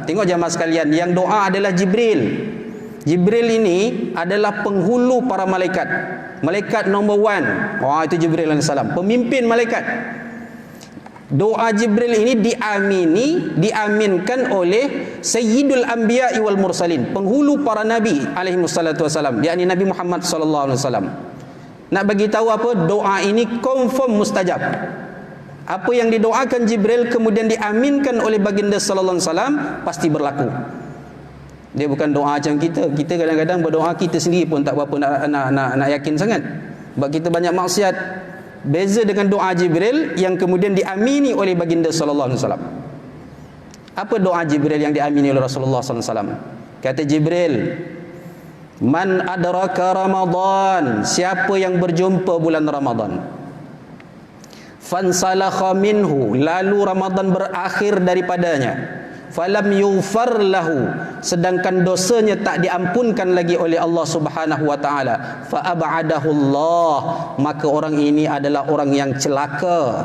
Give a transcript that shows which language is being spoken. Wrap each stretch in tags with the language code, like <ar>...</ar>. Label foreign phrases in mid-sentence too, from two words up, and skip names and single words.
<ms>Tengok jamaah sekalian, yang doa adalah Jibril. Jibril ini adalah penghulu para malaikat. Malaikat nombor 1. Wah, itu Jibril AS, pemimpin malaikat. Doa Jibril ini diaminkan oleh</ms> <ar>سيد الأنبياء والمرسلين,</ar> <ms>penghulu para nabi</ms> <ar>عليه الصلاة والسلام,</ar> <ms>yakni Nabi Muhammad</ms> <ar>صلى الله عليه وسلم.</ar> <ms>Nak bagi tahu apa? Doa ini confirm mustajab. Apa yang didoakan Jibril kemudian diaminkan oleh baginda</ms> <ar>صلى الله عليه وسلم</ar> <ms>pasti berlaku. Dia bukan doa macam kita. Kita kadang-kadang berdoa kita sendiri pun tak berapa nak yakin sangat. Sebab kita banyak maksiat. Beza dengan doa Jibril yang kemudian diamini oleh baginda</ms> <ar>صلى الله عليه وسلم.</ar> <ms>Apa doa Jibril yang diamini oleh Rasulullah</ms> <ar>صلى الله عليه وسلم?</ar> <ms>Kata Jibril,</ms> <ar>"من أدرك رمضان,"</ar> <ms>siapa yang berjumpa bulan Ramadan,</ms> <ar>"فانسلخ منه,"</ar> <ms>lalu Ramadan berakhir daripadanya,</ms> <ar>"فلم يغفر له,"</ar> <ms>sedangkan dosanya tak diampunkan lagi oleh Allah</ms> <ar>سبحانه وتعالى, "فأبعده الله,"</ar> <ms>maka orang ini adalah orang yang celaka.</ms>